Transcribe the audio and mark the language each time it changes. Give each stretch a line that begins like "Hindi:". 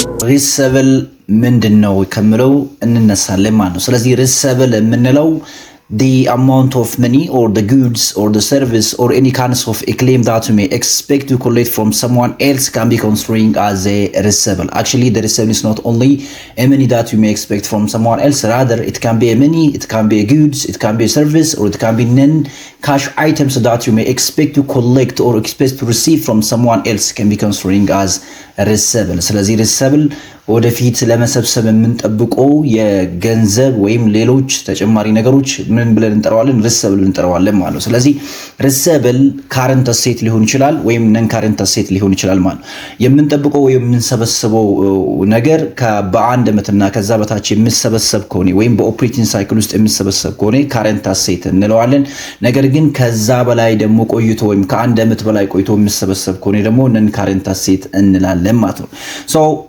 Amharic: ሪሲቨብል ምንድነው ከምለው እንነሳለን ማለት ነው። ስለዚህ ሪሲቨብል የምንለው the amount of money or the goods or the service or any kinds of a claim that you may expect to collect from someone else can be considered as a receivable.
English: Actually, the receivable is not only a money that you may expect from someone else, rather it can be a money, it can be a goods, it can be a service, or it can be non-cash items that you may expect to collect or expect to receive from someone else can be considered as a receivable.
Amharic: ስለዚህ receivable ወደፊት ለመሰብሰብ የምንጠብቀው የገንዘብ ወይም ሌሎች ተጨማሪ ነገሮች ምን ብለን እንጠራዋለን? ሪሲቨብል እንጠራዋለን ማለት ነው። ስለዚህ ሪሲቨብል ካረንት አሴት ሊሆን ይችላል ወይም ነን ካረንት አሴት ሊሆን ይችላል ማለት ነው። የምንጠብቀው ወይም የምንሰበስበው ነገር በአንድ ዓመትና ከዛ በታች የሚሰበሰብ ከሆነ ወይም በኦፕሬቲንግ ሳይክል ውስጥ የሚሰበሰብ ከሆነ ካረንት አሴት እንለዋለን። ነገር ግን ከዛ በላይ ደግሞ ቆይቶ ወይም ከአንድ ዓመት በላይ ቆይቶ የሚሰበሰብ ከሆነ ደግሞ ነን ካረንት አሴት እንላለን ማለት ነው። ሶ